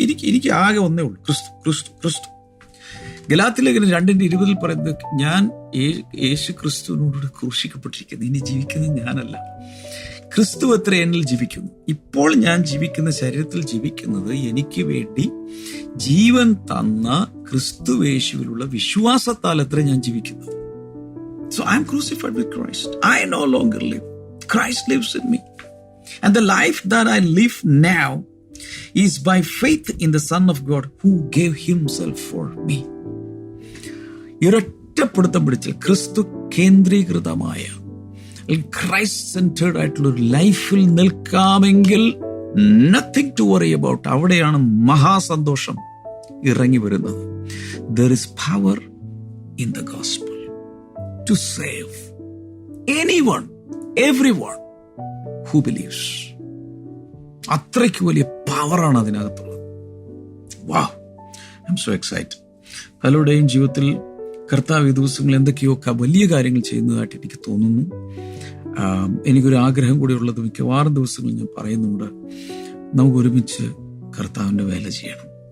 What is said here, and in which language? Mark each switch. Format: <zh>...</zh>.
<ml>എനിക്ക് ആകെ ഒന്നേ ഉള്ളൂ, ക്രിസ്തു ക്രിസ്തു ക്രിസ്തു. ഗലാത്യലേഖനം 2:20 പറയുന്നത്, ഞാൻ യേശു ക്രിസ്തുവിനോട് ക്രൂശിക്കപ്പെട്ടിരിക്കുന്നു, ഇനി ജീവിക്കുന്നത് ഞാനല്ല, ക്രിസ്തു അത്ര എന്നിൽ ജീവിക്കുന്നു. ഇപ്പോൾ ഞാൻ ജീവിക്കുന്ന ശരീരത്തിൽ ജീവിക്കുന്നത് എനിക്ക് വേണ്ടി ജീവൻ തന്ന ക്രിസ്തുയേശുവിലുള്ള വിശ്വാസത്താൽ അത്ര ഞാൻ ജീവിക്കുന്നത്.</ml> <en>So I am crucified with Christ. I no longer live. Christ lives in me. And the life that I live now is by faith in the Son of God who gave himself for me.</en> <ml>ഒരൊറ്റപ്പെടുത്തം പിടിച്ചാൽ ക്രിസ്തു കേന്ദ്രീകൃതമായ Christ centred ആയിട്ടുള്ള ഒരു ലൈഫിൽ നിൽക്കാമെങ്കിൽ</ml> <en>Nothing to worry about.</en> <ml>അവിടെയാണ് മഹാസന്തോഷം ഇറങ്ങി വരുന്നത്.</ml> <en>There is power in the gospel to save anyone, everyone who believes.</en> <ml>അത്രയ്ക്ക് വലിയ പവറാണ് അതിനകത്തുള്ളത്.</ml> <en>Wow, I'm so excited.</en> <ml>പലരുടെയും ജീവിതത്തിൽ കർത്താവ് ഈ ദിവസങ്ങൾ എന്തൊക്കെയോ വലിയ കാര്യങ്ങൾ ചെയ്യുന്നതായിട്ട് എനിക്ക് തോന്നുന്നു. എനിക്കൊരു ആഗ്രഹം കൂടി ഉള്ളത്, മിക്കവാറും ദിവസങ്ങൾ ഞാൻ പറയുന്നുണ്ട്, നമുക്ക് ഒരുമിച്ച് കർത്താവിൻ്റെ വേല ചെയ്യണം.</ml>